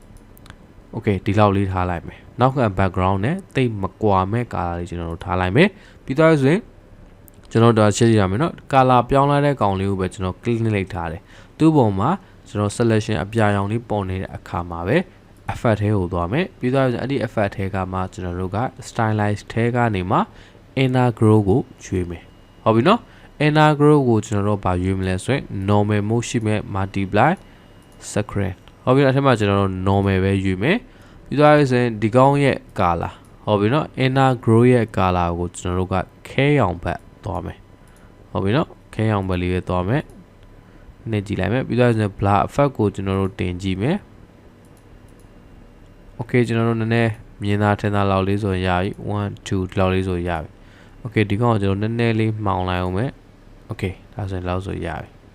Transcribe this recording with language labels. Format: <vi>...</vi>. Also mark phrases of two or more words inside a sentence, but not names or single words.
<my>Okay ဒီလောက်လေးထားလိုက်မယ်နောက်က background နဲ့တိတ်မကွာမဲ့ color လေးကျွန်တော်တို့ထားလိုက်မယ်ပြီးတော့ဆိုရင်ကျွန်တော်တို့ရှင်းပြရမယ်နော် color ပြောင်းလာတဲ့ကောင်လေးကိုပဲကျွန်တော် click လိုက်ထားတယ်သူ့ပုံမှာကျွန် တော် selection အပြာရောင်လေးပေါ်နေတဲ့အခါမှာပဲ effect ထဲကိုသွားမယ်ပြီးတော့အဲ့ဒီ effect ထဲကမှကျွန်တော်တို့က stylize ထဲကနေမှ</my> <en>inner grow</en> <my>ကို ရွေးမယ်ဟုတ်ပြီနော်</my> <en>inner grow</en> <my>ကိုကျွန်တော်တို့ဗာရွေးမလဲဆိုရင်</my> <en>normal mode</en> <my>ရှိမဲ့</my> <en>multiply screen</en> <my>ဟုတ်ပြီအဲ့ထက်မှကျွန်တော်တို့ normal ပဲရွေးမယ်ပြီးတော့ဆိုရင်ဒီကောင်ရဲ့ color ဟုတ်ပြီနော်</my> <en>inner grow</en> <my>ရဲ့ color ကိုကျွန်တော်တို့ကခဲရောင်ဘက်သွားမယ်ဟုတ်ပြီနော်ခဲရောင်ဘက်လေးပဲသွားမယ်နှိပ်ကြည့်လိုက်မယ်ပြီးတော့</my> <en>blur effect</en> <my>ကိုကျွန်တော်တို့တင်ကြည့်မယ် Okay ကျွန်တော်တို့နည်းနည်းမြင်သာထင်သာလောက်လေးဆိုရပြီ1 2ဒီလောက်လေးဆိုရပြီ okay ဒီကောင်ကိုကျွန်တော်နည်းနည်းလေးမှောင်လိုက်အောင်မယ် okay ဒါဆိုရင်လောက်ဆိုရပြီ</my>